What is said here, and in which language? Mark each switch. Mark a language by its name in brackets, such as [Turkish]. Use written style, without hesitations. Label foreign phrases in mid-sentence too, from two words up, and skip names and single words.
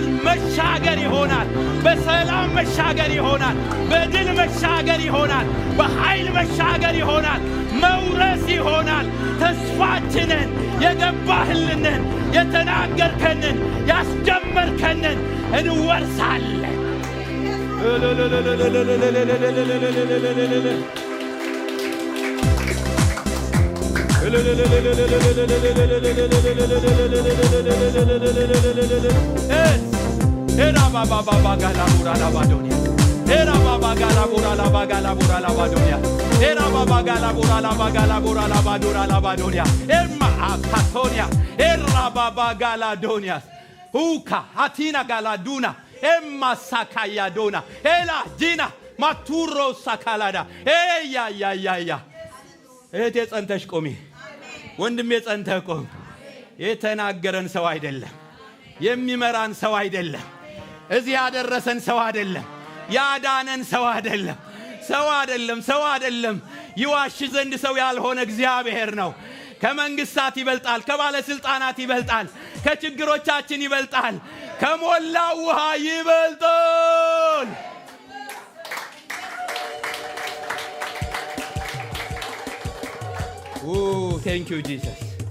[Amharic] መሻገር ይሆናል፣ በሰላም መሻገር ይሆናል፣ በድል መሻገር ይሆናል፣ በኃይል መሻገር ይሆናል፣ መውረስ ይሆናል። ተስፋችንን የገባህልንን የተናገርከንን ያስጀመርከንን እንወርሳለን። Era baba gala bura la badonia. Era baba gala bura la bagala bura la badonia. Era baba gala bura la bagala bura la badura la badonia. Emma apatonia. Era baba gala donia. Uka atina gala duna. Emma sakaya dona. Ela dina maturo sakalada. Ya. እህቴ ጸንተሽ ቆሚ፣ ወንድሜ ጸንተህ ቆም። የተናገረን ሰው አይደለም፣ የሚመራን ሰው አይደለም፣ እዚህ ያደረሰን ሰው አይደለም፣ ያዳነን ሰው አይደለም። ይዋሽ ዘንድ ሰው ያልሆነ እግዚአብሔር ነው። ከመንግስታት ይበልጣል፣ ከባለስልጣናት ይበልጣል፣ ከችግሮቻችን ይበልጣል፣ ከሞላው ውሃ ይበልጣል። [English] Oh, thank you, Jesus.